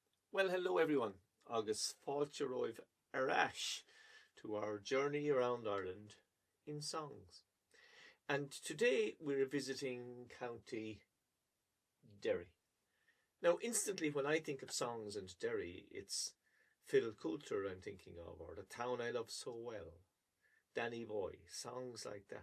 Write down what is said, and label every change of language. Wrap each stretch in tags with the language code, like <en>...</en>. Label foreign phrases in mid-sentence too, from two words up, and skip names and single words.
<en>Well, hello everyone.</en> <ga>Agus fáilte roimh arash</ga> <en>to our journey around Ireland in songs. And today we're visiting County Derry. Now, instantly when I think of songs and Derry, it's Phil Coulter I'm thinking of, or The Town I Love So Well, Danny Boy, songs like that.</en>